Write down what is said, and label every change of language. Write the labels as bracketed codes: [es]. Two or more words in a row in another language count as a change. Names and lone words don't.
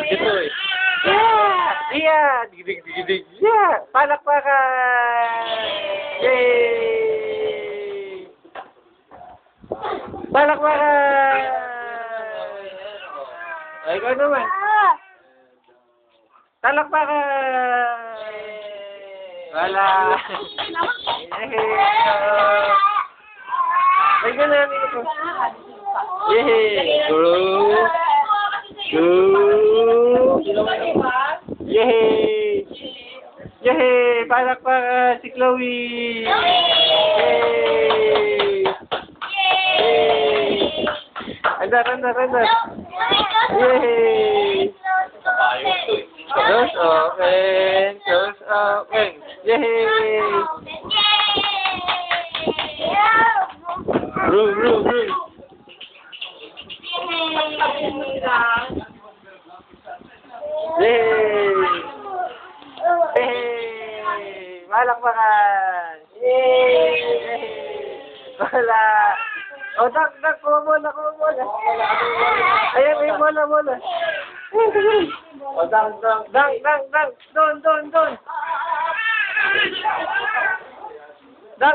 [tl] Video to yan. [en] eh. Yeah! Yeah! Dig, dig, dig, yeah! [tl] Palakpakan! Yay! Palakpakan! Ay, ikaw naman. Palakpakan! Wala! Ay, ganun. Yay! Group! Yay! Yay! Palakpakan si Chloe! Yay! Yay! Andar! [en] Yay! Doors open! Doors open! Yay! Room! Yay! Yay! [tl] Palakpakan! Yay! Wala! O, dak, kuha bola. Ayan, may bola. O, dang. Doon. Dang.